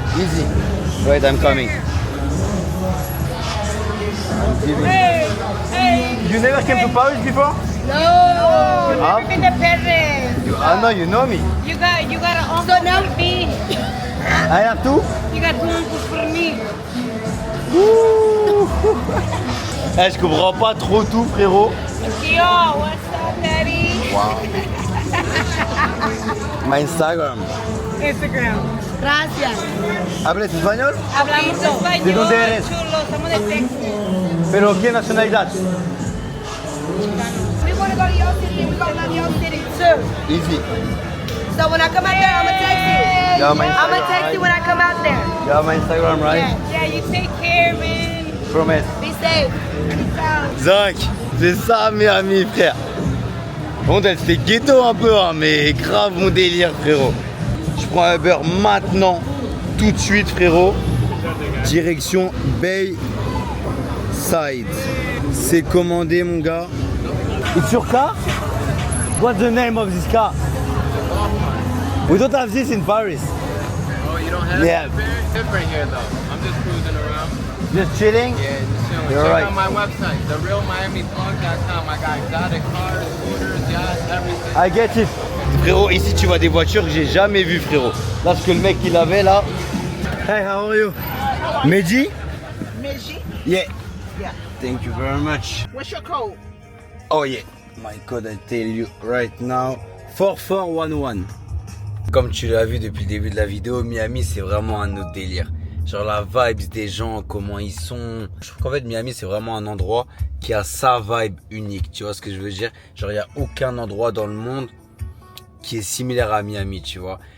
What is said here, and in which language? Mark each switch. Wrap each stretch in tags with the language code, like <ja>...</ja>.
<en>Easy. Wait, I'm coming. I'm giving. Hey. You never came to Paris before? No. Huh? Never been to Paris. I know you know me. You got an uncle for me. I have to? You got two uncles for me.</en> <fr>Eh, je comprends pas trop tout, frérot.</fr> <en>Yo, what's up, daddy? Wow. My Instagram. Instagram. Gracias.</en> <es>¿Hablas español? Hablamos español. ¿De dónde eres? Chulo, somos de Texas. ¿Pero qué nacionalidad?</es> <en>We want to go to your city and we go to love your city too. Easy. So when I come out there, I'm going to text you. Yeah, my I'm going to Instagram, text you when I come out there. You have my Instagram, right? Yeah, you take care, man. Promise. Be safe. Peace out.</en> <fr>Zach, c'est ça Miami, frère. Bon, c'était ghetto un peu, hein, mais grave mon délire, frérot. Je prends un Uber maintenant, tout de suite, frérot. Direction Bayside. C'est commandé, mon gars.</fr> <en>It's your car? What's the name of this car? We don't have this in Paris. Oh, you don't have Yeah. it? Very different here, though. I'm just cruising around. Just chilling? Yeah, just chilling. You're Check right. out my website, therealmiamiblog.com. I got exotic cars, scooters, yachts, everything. I get it.</en> <fr>Frérot, ici tu vois des voitures que j'ai jamais vues, frérot. Là, ce que le mec il avait là.</fr> <en>Hey, how are you? Meji? Meji? Yeah. Yeah. Thank you very much. What's your code? Oh yeah. My code, I tell you right now. 4411.</en> <fr>Comme tu l'as vu depuis le début de la vidéo, Miami c'est vraiment un autre délire. Genre la vibes des gens, comment ils sont. Je trouve qu'en fait Miami c'est vraiment un endroit qui a sa vibe unique. Tu vois ce que je veux dire? Genre il n'y a aucun endroit dans le monde qui est similaire à Miami, tu vois.</fr>